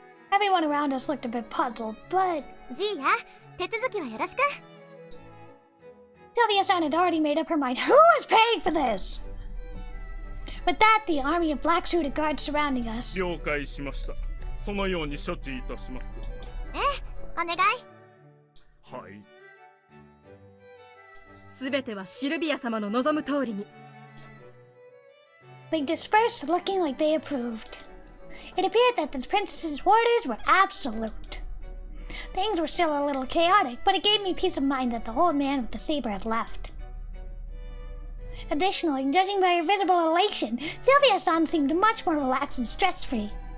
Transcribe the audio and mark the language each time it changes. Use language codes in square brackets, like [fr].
[en] Everyone around us looked a bit puzzled, but [ja] ジーヤ、手続きはよろしく。 [en] Sylvia-san had already made up her mind. Who is paying for this? With that, the army of black-suited guards surrounding us. [ja] 了解しました。そのように処置いたします。お願い。はい。すべてはシルビア様の望む通りに。 [en] They dispersed, looking like they approved. It appeared that the princess's orders were absolute. Things were still a little chaotic, but it gave me peace of mind that the old man with the saber had left. Additionally, judging by her visible elation, Sylvia-san seemed much more relaxed and stress-free.